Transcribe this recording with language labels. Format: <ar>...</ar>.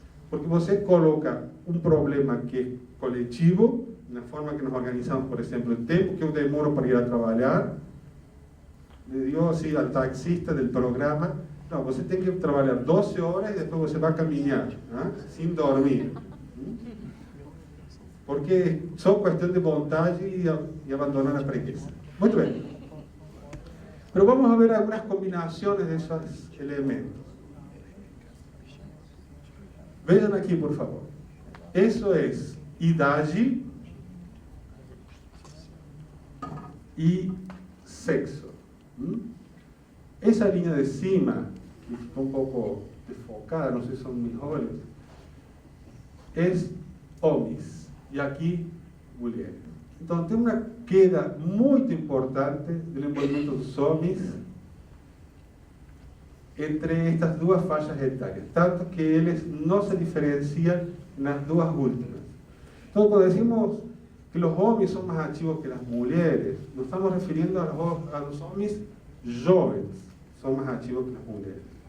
<pt>Porque você coloca um problema que é coletivo, na forma que nos organizamos, por exemplo, o tempo que eu demoro para ir a trabalhar,</pt> <es>le digo así al taxista del programa,</es> <pt>no, você tem que trabalhar 12 horas e depois você vai caminhar, ¿ah? Sem dormir. Porque só questão de vontade e abandonar a preguiça. Muito bem.</pt> <es>Pero vamos a ver algunas combinaciones de esos elementos. Vean aquí, por favor. Eso es idade y sexo. Esa línea de cima, que está un poco desfocada, no sé si son mis olhos, es homens. Y aquí, mulheres.</es> <pt>Entonces, tem uma queda muito importante do envolvimento dos homens entre estas duas faixas etárias, tanto que eles não se diferenciam nas duas últimas. Então, quando decimos que os homens são mais ativos que as mulheres,</pt> <es>nos estamos referindo a los</es> <pt>homens jovens, são mais ativos que as mulheres.</pt>